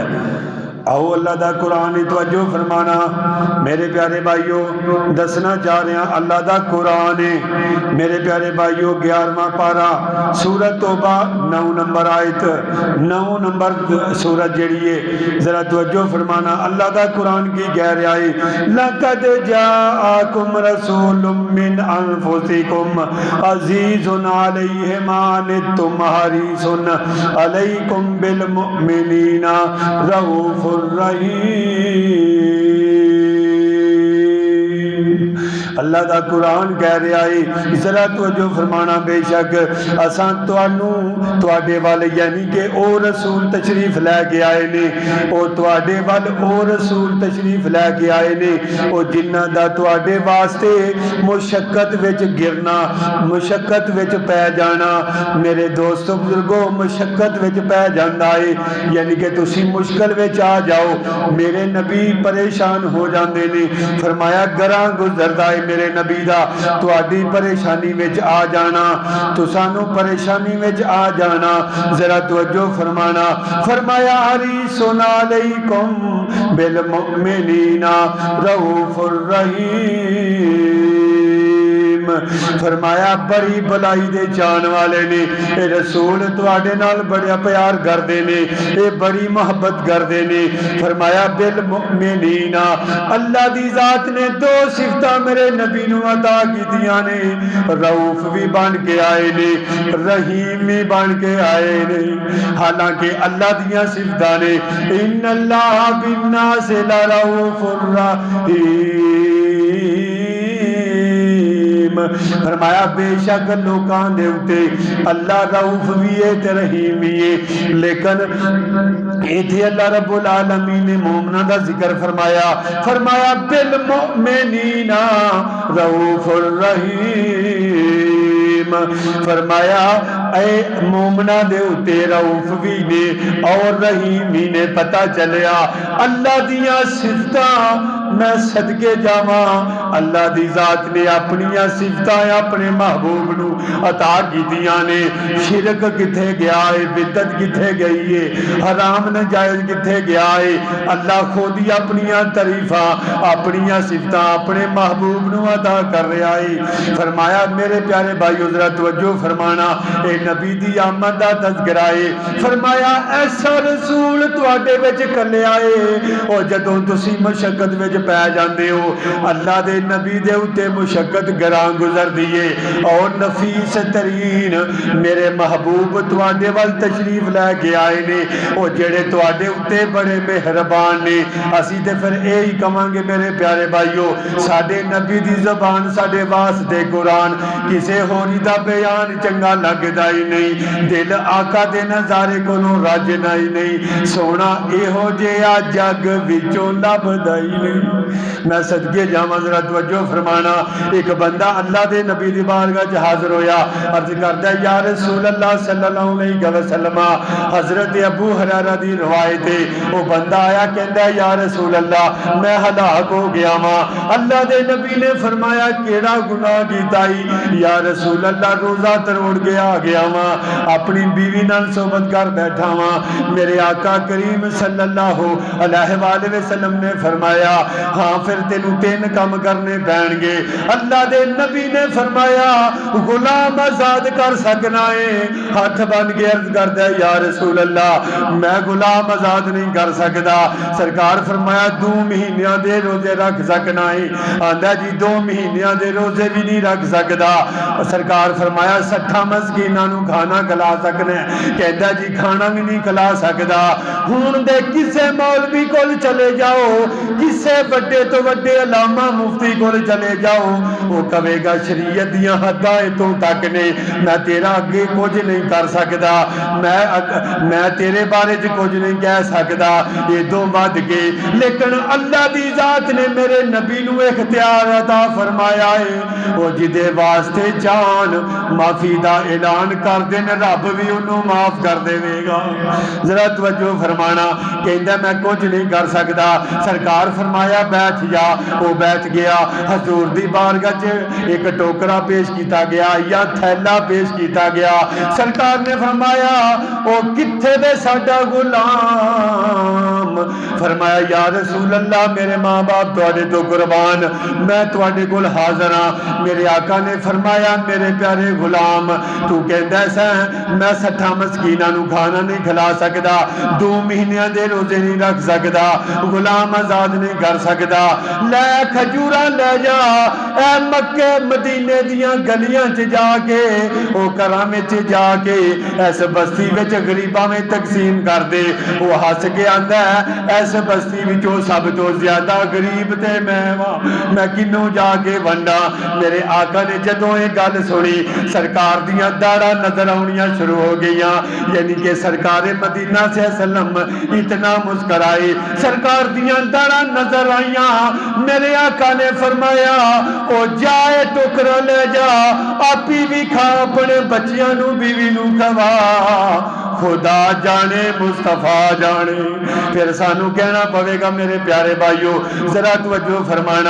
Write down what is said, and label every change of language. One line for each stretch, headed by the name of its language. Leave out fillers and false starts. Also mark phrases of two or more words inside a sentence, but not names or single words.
Punjabi: آؤ اللہ دا قرآن توجہ فرمانا۔ میرے پیارے بھائیو، دسنا چاہ رہے ہیں اللہ دا قرآن ہے۔ میرے پیارے بھائیو، 11واں پارہ سورۃ توبہ 9 نمبر آیت، 9 نمبر سورت جڑی ہے، ذرا توجہ فرمانا۔ اللہ دا قرآن کی کہہ رہا ہے،
Arabic: لَقَدْ جَاءَكُمْ رَسُولٌ مِّنْ أَنفُسِكُمْ عَزِيزٌ عَلَيْهِ مَا عَنِتُّمْ حَرِيصٌ عَلَيْكُمْ بِالْمُؤْمِنِينَ رَءُوفٌ الرحیم۔
Punjabi: اللہ دا قرآن کہہ رہا ہے، ذرا توجہ فرمانا، بے شک اساں تواڈے وال یعنی کہ او رسول تشریف لے کے آئے نے، او تواڈے وال او رسول تشریف لے کے آئے نے، او جنہ دا تواڈے واسطے مشقت وچ گرنا، مشقت وچ پے جانا۔ میرے دوستو بزرگو، مشقت وچ پے جاندا ہے، یعنی کہ تسی مشکل وچ آ جاؤ۔ میرے نبی پریشان ہو جاندے نے، فرمایا گراں گزردا ہے میرے نبی دا تواڈی پریشانی وچ آ جانا، تسانو پریشانی وچ آ جانا۔ ذرا توجہ فرمانا، فرمایا
Arabic: حریص علیکم بالمؤمنین رؤوف الرحیم۔
Punjabi: فرمایا بڑی بلائی دے جان والے نے، اے رسول تواڈے نال بڑا پیار کردے نے، اے بڑی محبت کردے نے۔ فرمایا بالمؤمنین، اللہ دی ذات نے دو صفتاں میرے نبی نو عطا کیتیاں نے، رؤوف بھی بن کے آئے نے، رحیم بھی بن کے آئے نے۔ حالانکہ اللہ دیاں صفتاں نے،
Arabic: ان اللہ بالناس لرؤوف الرحیم۔
Punjabi: فرمایا بے شک لوکاں دے اوتے اللہ رؤوف بھی ہے تے رحیم بھی ہے، لیکن ایتھے اللہ
Arabic: رب العالمین
Punjabi: نے مومناں دا ذکر فرمایا، فرمایا
Arabic: بالمؤمنین رؤوف الرحیم۔
Punjabi: فرمایا اے مومنہ دے اتے رؤوف بھی نے اور رحیم بھی نے۔ پتہ چلیا اللہ دیاں صفتاں میں صدقے جاواں، اللہ دی ذات نے اپنیاں صفتاں اپنے محبوب نو عطا کیتیاں نے۔ شرک کتھے گیا ہے، بدعت کتھے گئی ہے، حرام ناجائز کتھے گیا ہے؟ اللہ خود ہی اپنیاں تعریفاں اپنیاں صفتاں اپنے محبوب نو عطا کر رہا ہے۔ فرمایا میرے پیارے بھائیو، ذرا توجہ فرمانا، اے نبی دی آمد دا تذکرہ ہے. فرمایا ایسا رسول تواڈے وچ کلیا ہے او جدوں تسی مشقت وچ پے جاندے ہو اللہ دے نبی دے اوتے مشقت گراں گزر دیے اور نفیس ترین میرے محبوب تواڈے ول تشریف لے کے آئے نے او جڑے تواڈے اوتے بڑے مہربان نے. اسی تے پھر یہی کہاں گے میرے پیارے بھائیو ساڈے نبی دی زبان ساڈے واسطے قرآن کسے ہوری دا بیان چنگا لگدا ہی نہیں. دل آقا دے نظارے کولوں راجنا ہی نہیں. سونا ایہو جہا جگ وچوں لبدا ہی نہیں. میں صدقے جاواں ذرا توجہ فرمانا. ایک بندہ اللہ دے نبی دی بارگاہ وچ حاضر ہویا عرض کردا
Arabic: یا رسول اللہ صلی اللہ علیہ وسلم.
Punjabi: حضرت ابو ہریرہ دی روایت ہے وہ بندہ آیا کہندا
Arabic: یا رسول اللہ
Punjabi: میں ہلاک ہو گیا ہاں. اللہ دے نبی نے فرمایا کیڑا گناہ کیتا ہی؟
Arabic: یا رسول اللہ
Punjabi: روزہ تروڑ گیا ہاں اپنی بیوی نال صحبت کر بیٹھا ہاں. میرے آقا کریم
Arabic: صلی اللہ علیہ وآلہ وسلم
Punjabi: نے فرمایا ہاں پھر تینوں 3 کام کرنے پین گے. اللہ دے نبی نے فرمایا غلام آزاد کر سکنا ہے. ہاتھ بن کے عرض کردا
Arabic: یا رسول اللہ
Punjabi: میں غلام آزاد نہیں کر سکدا. سرکار فرمایا 2 مہینیاں دے روزے رکھ سکنا ہے. آندا جی 2 مہینیاں دے روزے بھی نہیں رکھ سکدا. سرکار فرمایا 60 مسکیناں نوں کھانا کھلا سکنا ہے. کہندا جی کھانا بھی نہیں کھلا سکدا. ہن دے کسے مولوی کول چلے جاؤ کسے بڑے تو بڑے علامہ مفتی کول چلے جاؤ وہ کہے گا شریعت دیاں حداں تو تک نے میں تیرا اگے کچھ نہیں کر سکدا. میں تیرے بارے چ کچھ نہیں کہہ سکدا ادوں ود کے. لیکن اللہ دی ذات نے میرے نبی نو اختیار عطا فرمایا ہے وہ جدے واسطے جان معافی دا اعلان کر دین رب بھی انہوں معاف کر دے گا. ذرا توجہ فرمانا. کہندا میں کچھ نہیں کر سکدا. سرکار فرمایا بیٹھ جا. وہ بیٹھ گیا. حضور دی بارگاہ چ ایک ٹوکرا پیش کیتا گیا یا تھیلا پیش کیتا گیا. سرکار نے فرمایا او کتھے دے ساڈا غلام؟ فرمایا
Arabic: یا رسول اللہ
Punjabi: میرے ماں باپ تواڈے تو قربان میں تواڈے کول حاضر ہاں. میرے آقا نے فرمایا میرے پیارے غلام تو کہندا ہے میں 60 مسکیناں نوں کھانا نہیں کھلا سکدا 2 مہینیاں دے روزے نہیں رکھ سکدا غلام آزاد نہیں کر سکدا. لے کھجوراں لے جا اے مکے مدینے دیاں گلیاں چ جا کے او گھراں وچ جا کے اس بستی وچ غریباں میں تقسیم کر دے. وہ ہس کے آندا ہے اس بستی وچوں سب تو زیادہ غریب تے میں کنوں جا کے ونڈا. میرے آقا نے جدوں یہ گل سنی سرکار دیاں داڑاں نظر آنیاں شروع ہو گئیاں. یعنی کہ سرکار مدینہ سے وسلم اتنا مسکرائے سرکار دیاں داڑاں نظر آئیاں. میرے آقا نے فرمایا او جائے ٹکرا لے جا آپی بھی کھا اپنے بچیاں نو بیوی نو کھوا خدا جانے مصطفیٰ جانے. پھر سانو کہنا پوے گا میرے پیارے بھائیو ذرا توجہ فرمانا.